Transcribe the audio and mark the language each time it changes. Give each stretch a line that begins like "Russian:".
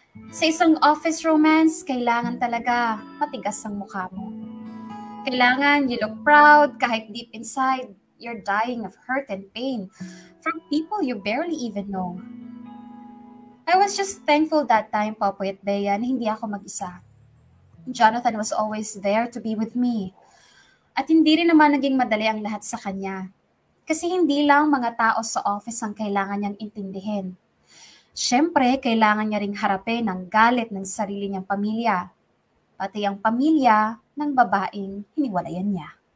Filipino: Sa isang office romance, kailangan talaga matigas ang mukha mo. Kailangan
English: you look proud
Filipino: kahit
English: deep inside, you're dying of hurt and pain from people you barely even know. I was just thankful that time, Popoy at Bea,
Filipino: na hindi ako mag-isa.
English: Jonathan was always there to be with me.
Filipino: At hindi rin naman naging madali ang lahat sa kanya. Kasi hindi lang mga tao sa office ang kailangan niyang intindihin. Siyempre, kailangan niya ring harapin ang galit ng sarili niyang pamilya, pati ang pamilya ng babaeng hiniwalayan niya.